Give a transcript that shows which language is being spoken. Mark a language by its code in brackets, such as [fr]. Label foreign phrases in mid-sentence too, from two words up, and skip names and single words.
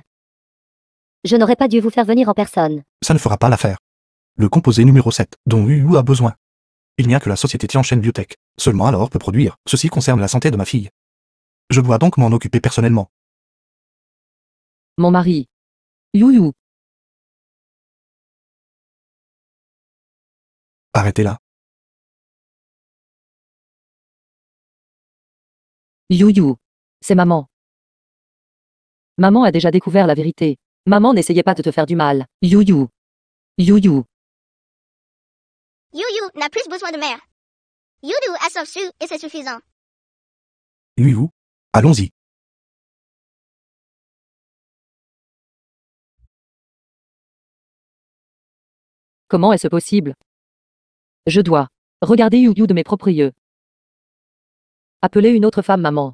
[fr] Je n'aurais pas dû vous faire venir en personne. Ça ne fera pas l'affaire. Le composé numéro 7, dont Yu Yu a besoin. Il n'y a que la société Tianchen Biotech. Seulement alors peut produire. Ceci concerne la santé de ma fille. Je dois donc m'en occuper personnellement. Mon mari. Yu Yu. Arrêtez-la. Yu Yu. C'est maman. Maman a déjà découvert la vérité. Maman, n'essayez pas de te faire du mal. Yu Yu. Yu Yu. Yu Yu n'a plus besoin de mère. Yu Yu a sauvé Su et c'est suffisant. Yu Yu, allons-y. Comment est-ce possible? Je dois regarder Yu Yu de mes propres yeux. Appeler une autre femme maman.